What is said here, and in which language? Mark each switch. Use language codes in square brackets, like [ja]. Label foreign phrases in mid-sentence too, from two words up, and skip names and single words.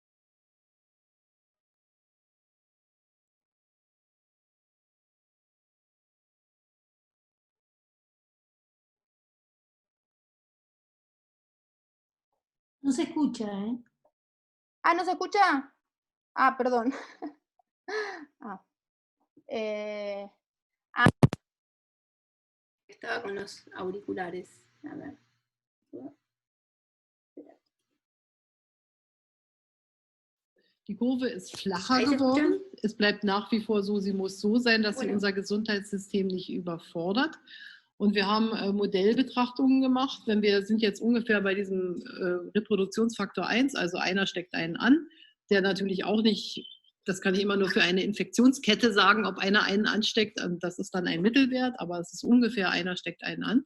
[es] No se escucha, ¿eh? Ah, ¿no se escucha? Ah, perdón. Estaba con los auriculares. A ver. [de] Die Kurve ist flacher geworden. Es bleibt nach wie vor so, sie muss so sein, dass sie unser Gesundheitssystem nicht überfordert. Und wir haben Modellbetrachtungen gemacht. Wir sind jetzt ungefähr bei diesem Reproduktionsfaktor 1, also einer steckt einen an, der natürlich auch nicht, das kann ich immer nur für eine Infektionskette sagen, ob einer einen ansteckt, das ist dann ein Mittelwert, aber es ist ungefähr einer steckt einen an.